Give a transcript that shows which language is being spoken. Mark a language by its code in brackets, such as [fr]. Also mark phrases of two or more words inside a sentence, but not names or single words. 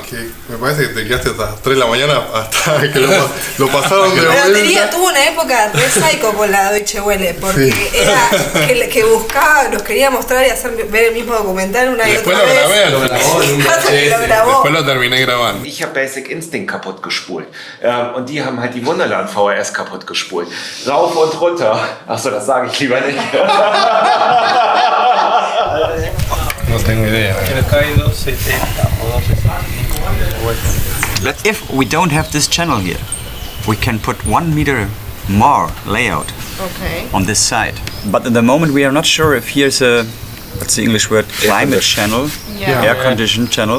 [es] Me parece que te quedaste hasta las 3 de la mañana hasta que lo pasaron de Pero tuvo una época re psycho con la Deutsche Welle, porque era que buscaba, nos quería mostrar y hacer ver el mismo documental una y otra vez. Después lo terminé grabando. [de] Ich habe Basic Instinct kaputt gespult. Und die haben halt die Wunderland VHS kaputt gespult. Rauf und runter. Achso, das sage ich lieber nicht. [es] No tengo idea. [en] If we don't have this channel here, we can put 1 meter more layout on this side. But at the moment we are not sure if here's a, what's the English word, climate channel, air conditioned channel.